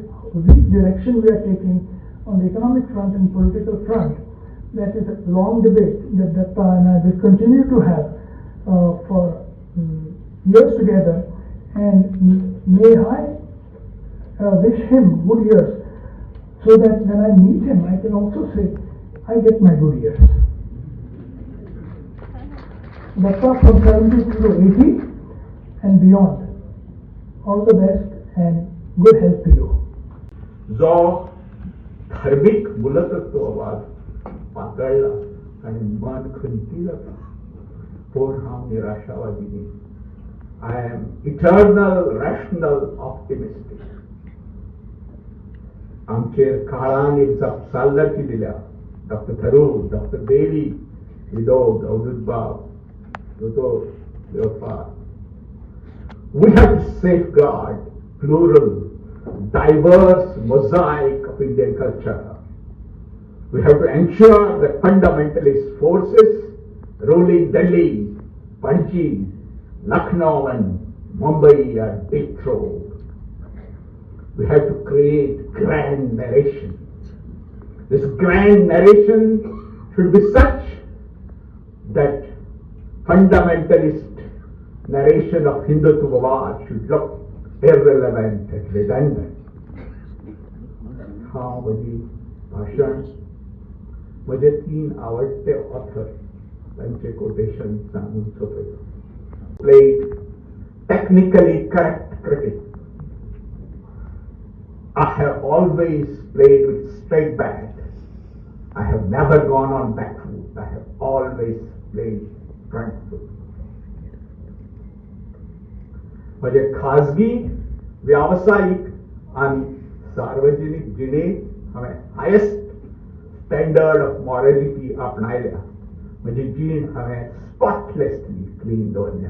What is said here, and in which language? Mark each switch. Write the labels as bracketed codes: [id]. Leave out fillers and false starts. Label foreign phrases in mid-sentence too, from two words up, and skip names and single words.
[en] Which direction we are taking on the economic front and political front, that is a long debate that Datta and I will continue to have for years together, and may I wish him good years, so that when I meet him I can also say I get my good years. Datta from 70 to 80 and beyond. All the best and good health to you. [kok] जो धार्मिक मूलतत्व आवाज पातळला आणि मन खंतीला पण हांव निराशावादी न्ही. [en] I am eternal rational optimistic. [kok] आमचेर काळान एक जापसालदारकी दिल्या. डॉक्टर थरूर, डॉक्टर देवी, विनोद, अवधूतबाब, दोतोर देवपाळ. [en] We have to safeguard plural, diverse mosaic of Indian culture. We have to ensure that fundamentalist forces ruling Delhi, Panji, Lucknow and Mumbai are dethroned. We have to create grand narration. This grand narration should be such that fundamentalist narration of Hindutva should look irrelevant and redundant. [kok] हा माझी भाषण माझे 3 आवडते ऑथर त्यांचे कोटेशन सांगून सोपयलो. [en] Played technically correct cricket. I have always played with straight bat. I have never gone on back foot. I have always played front foot. [kok] माझे खाजगी, व्यावसायिक आणि सार्वजनिक जिणे हांवें [en] highest standard of morality [kok] आपणायल्या. म्हजी जीण हांवें [en] spotlessly clean [kok] दवरल्या.